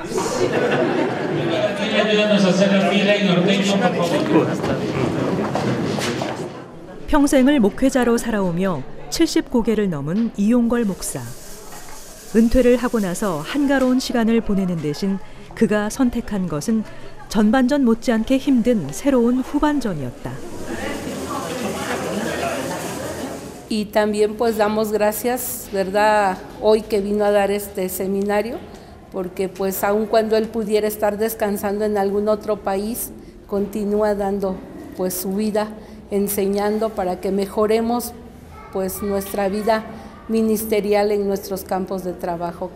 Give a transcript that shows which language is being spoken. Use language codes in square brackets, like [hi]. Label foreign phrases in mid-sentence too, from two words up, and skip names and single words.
[ko] 평생을 목회자로 살아오며 70고개를 넘은 이용걸 목사. 은퇴를 하고 나서 한가로운 시간을 보내는 대신 그가 선택한 것은 전반전 못지않게 힘든 새로운 후반전이었다. [es] Y también pues damos gracias, ¿verdad? Hoy que vino a dar este seminario, porque pues aun cuando él pudiera estar descansando en algún otro país, continúa dando pues su vida, enseñando para que mejoremos pues nuestra vida ministerial en nuestros campos de trabajo.